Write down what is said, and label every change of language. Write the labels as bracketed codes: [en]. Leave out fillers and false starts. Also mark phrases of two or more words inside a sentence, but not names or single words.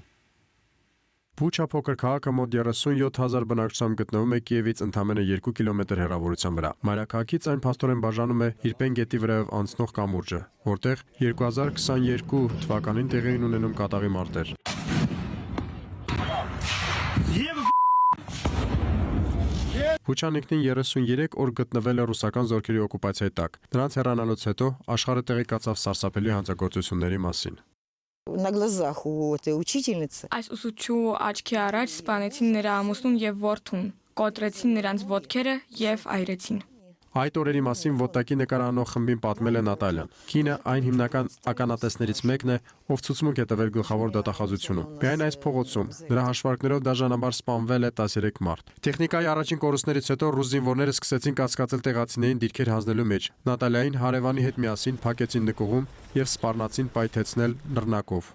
[hy] Բուչա փոքր քաղաքը մոտ 37,000 բնակչությամբ գտնվում է Կիևից ընդամենը 2 կիլոմետր հեռավորության վրա։ Մայրաքաղաքից այն փաստորեն բաժանում է Իրպեն գետի վրայով անցնող կամուրջը, որտեղ 2022 թվականին տեղի են ունենում կատաղի մարտեր։ Բուչան ինքնին 33 օր գտնվել է ռուսական զորքերի օկուպացիայի տակ։ Նրանց հեռանալուց հետո աշխարհը տեղեկացավ սարսափելի հանցագործությունների մասին։ [ru] На глазах у этой учительницы. [hy] Այս ուսուցչու աչքի առաջ սպանեցին նրա ամուսնուն եւ որդուն, կոտրեցին նրանց ոտքերը եւ այրեցին։ Այդ օրերի մասին ոդտակի նկարահանող խմբին պատմել է Նատալյան։ Կինը այն հիմնական ականատեսներից մեկն է, ով ցուցմունք է տվել գլխավոր դատախազությունում։ Միայն այս փողոցում նրա հաշվարկներով դաժանաբար սպանվել է 13 մարդ։ Տեխնիկայի առաջին կորուստներից հետո ռուս զինվորները սկսեցին կասկածել տեղացիներին դիրքեր հանձնելու մեջ։ Նատալիային հարևանի հետ միասին փակեցին նկուղում եւ սպառնացին պայթեցնել նռնակով։